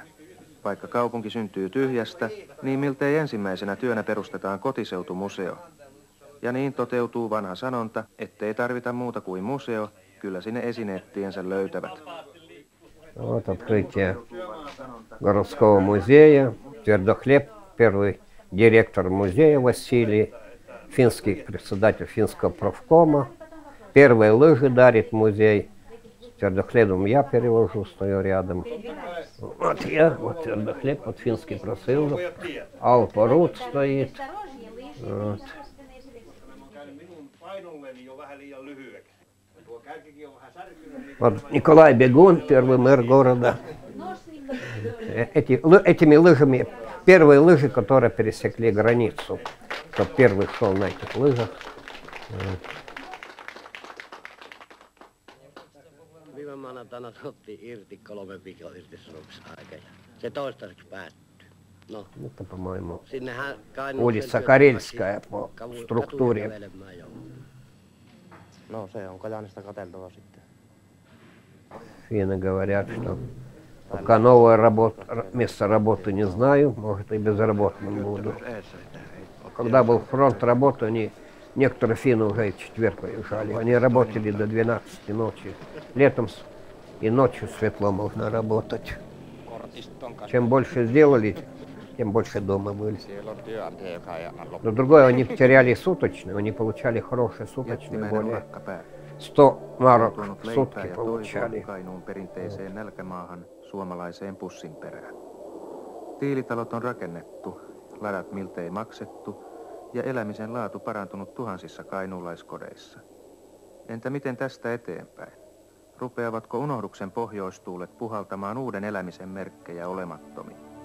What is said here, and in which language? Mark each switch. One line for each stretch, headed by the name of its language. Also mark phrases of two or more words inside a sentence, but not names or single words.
Finnish: Vaikka kaupunki syntyy tyhjästä, niin miltei ensimmäisenä työnä perustetaan kotiseutumuseo. Ja niin toteutuu vanha sanonta, ettei tarvita muuta kuin museo, kyllä sinne esineet tiensä löytävät.
Russian: Вот открытие городского музея. Твердохлеб, первый директор музея Василий, финский председатель финского профкома. Первые лыжи дарит музей. С Твердохлебом я перевожу, стою рядом. Вот я, вот Твердохлеб, вот финский профсоюз. Алпа Рут стоит. Вот. Вот Николай Бегун, первый мэр города. Этими лыжами, первые лыжи, которые пересекли границу. Кто первый шел на этих лыжах.
Finnish: Viime maanantaina otti irti 3 viikon irtisanomisaika ja se toistaiseksi päättyy. No.
Russian: Это, по-моему,
Finnish: Sinnehän
Russian: улица Карельская по структуре.
Finnish: No se on Kajaanista katseltava sitten.
Russian: Финны говорят, что пока новое место работы не знаю, может и безработным буду. Когда был фронт работы, некоторые финны уже в четверг уезжали. Они работали до 12 ночи. Летом и ночью светло можно работать. Чем больше сделали, тем больше дома были. Но другое, они теряли суточные, они получали хорошие суточные, более 100 mark в сутки получали.
Finnish: Kainuun perinteiseen nälkämaahan suomalaiseen pussin perään. Tiilitalot on rakennettu, ladat miltei maksettu ja elämisen laatu parantunut tuhansissa kainuulaiskodeissa. Entä miten tästä eteenpäin? Rupeavatko unohduksen pohjoistuulet puhaltamaan uuden elämisen merkkejä olemattomiin?